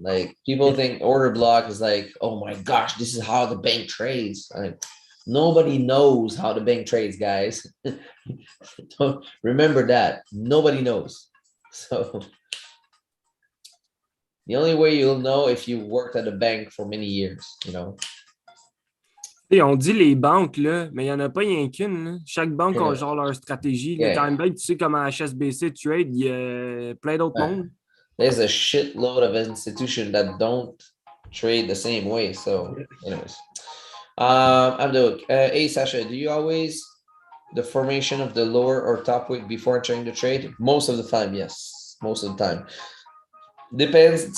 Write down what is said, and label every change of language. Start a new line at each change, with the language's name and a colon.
English: Like people think order block is like, oh my gosh, this is how the bank trades. Like nobody knows how the bank trades, guys. Don't remember that. Nobody knows. So the only way you'll know if you worked at a bank for many years, you know.
French: Et on dit les banques, là, mais il n'y en a pas rien qu'une. Là. Chaque banque a
English: Yeah.
French: genre leur stratégie.
English: Yeah.
French: Quand même, tu sais comment HSBC trade, il y a plein d'autres mondes.
English: There's a shitload of institutions that don't trade the same way. So, anyways, Abdul, hey Sasha, do you always the formation of the lower or top wick before entering the trade? Most of the time, yes. Most of the time. Depends.